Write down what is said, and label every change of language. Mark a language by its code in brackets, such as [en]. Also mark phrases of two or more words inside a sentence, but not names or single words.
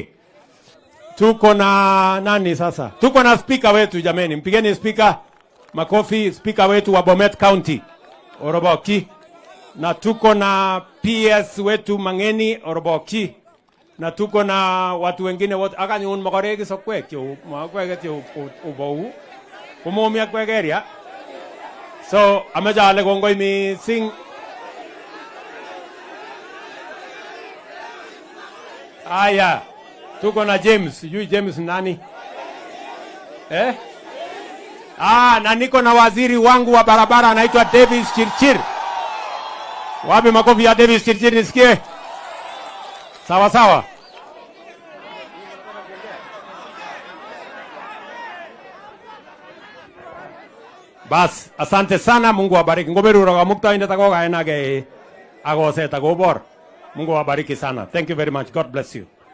[sw] Tuko na nani sasa? Tuko na speaker wetu jameni, mpigeni speaker makofi, speaker wetu wa Bomet County orobokyi. Na tuko na PS wetu Mangeni orobokyi. Na tuko na watu wengine wote [kln] akanyun makoreki sokwek yo makwek yo ubou kumomi akwegeria. So amejale kongoi mising. [sw] Aya, tuko na James, sijui James nani? Na niko na waziri wangu wa barabara anaitwa Davis Chirchir. Wapi makofi ya Davis Chirchir nisikie? Sawa sawa. Bas, asante sana, Mungu awabariki. Ngoberu roga mukta inde takoga enage agose takobor. Mungu awabariki sana. [en] Thank you very much. God bless you.